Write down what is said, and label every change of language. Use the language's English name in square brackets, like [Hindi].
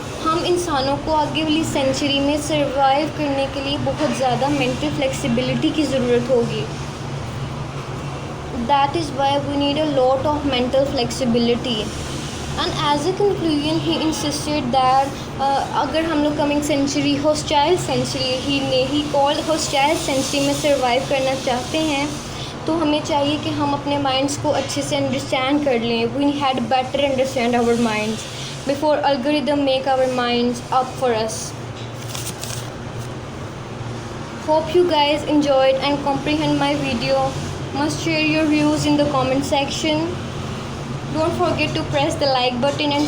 [Urdu] ہم انسانوں کو آگے والی سینچری میں سروائیو کرنے کے لیے بہت زیادہ مینٹل فلیکسیبلٹی کی ضرورت ہوگی. [English] That is why we need a lot of mental flexibility. And as a conclusion, he insisted that [Urdu] اگر ہم لوگ coming century hostile century [English] he called hostile century [Urdu] میں سروائیو کرنا چاہتے ہیں تو ہمیں چاہیے کہ ہم اپنے مائنڈس کو اچھے سے انڈرسٹینڈ کر لیں. [English] We had better understand our minds before algorithm make our minds up for us. Hope you guys enjoyed and comprehend my video. Must share your views in the comment section. Don't forget to press the like button and